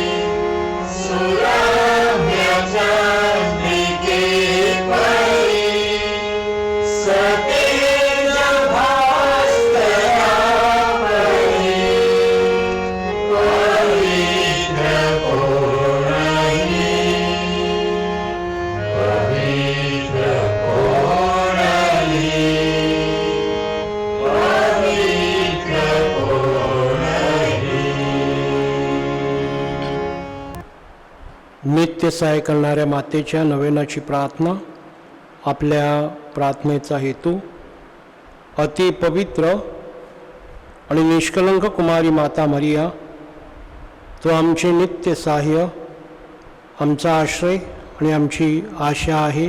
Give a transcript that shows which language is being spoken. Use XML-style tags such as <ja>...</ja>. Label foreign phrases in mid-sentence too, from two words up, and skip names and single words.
<mr>सुरम्य चंद्रिके परी, सतेज भास्करा परी, पवित्र कोणाली, पवित्र कोणाली, पवित्र कोणाली. नित्य सहाय करणाऱ्या मातेच्या नवेनाची प्रार्थना. आपल्या प्रार्थनेचा हेतू अति पवित्र आणि निष्कलंक कुमारी माता मरिया, तो आमचे नित्य सहाय्य, आमचा आश्रय आणि आमची आशा आहे.</mr>